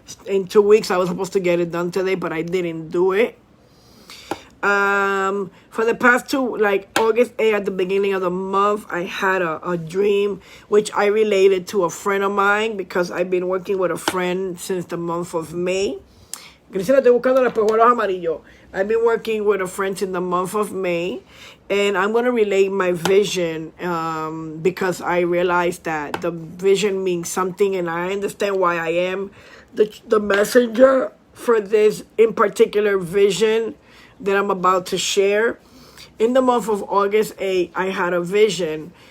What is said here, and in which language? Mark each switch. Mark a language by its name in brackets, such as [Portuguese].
[English] In 2 weeks, I was supposed to get it done today, but I didn't do it. For the past two, like August 8th, at the beginning of the month, I had a dream, which I related to a friend of mine because I've been working with a friend since the month of May. [Spanish] Grisela, estoy buscando los espejuelos amarillos. [English] I've been working with a friend in the month of May, and I'm going to relate my vision because I realized that the vision means something, and I understand why I am the messenger for this in particular vision that I'm about to share. In the month of August 8, I had a vision,